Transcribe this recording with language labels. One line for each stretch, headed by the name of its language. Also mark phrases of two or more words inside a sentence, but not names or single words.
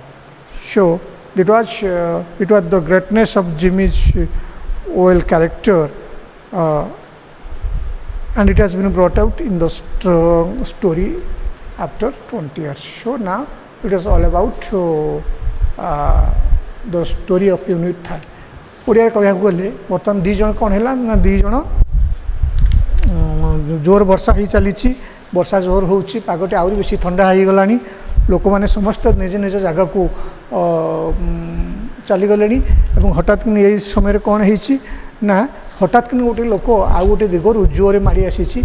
English: So it was the greatness of Jimmy's Whale character, and it has been brought out in the story after 20 years. So now it is all about the story of Unit 3.
Odia: ଓଡ଼ିଆରେ କହିବାକୁ ଗଲେ ବର୍ତ୍ତମାନ ଦୁଇ ଜଣ କ'ଣ ହେଲା ନା ଦୁଇ ଜଣ ଜୋର ବର୍ଷା ହେଇ ଚାଲିଛି, ବର୍ଷା ଜୋର ହେଉଛି, ପାଗଟି ଆହୁରି ବେଶୀ ଥଣ୍ଡା ହେଇଗଲାଣି, ଲୋକମାନେ ସମସ୍ତେ ନିଜ ନିଜ ଜାଗାକୁ ଚାଲିଗଲେଣି ଏବଂ ହଠାତ୍ କିନି ଏହି ସମୟରେ କ'ଣ ହେଇଛି ନା ହଠାତ୍ କିନି ଗୋଟେ ଲୋକ ଆଉ ଗୋଟେ ଦିଗରୁ ଜୋରରେ ମାଡ଼ି ଆସିଛି।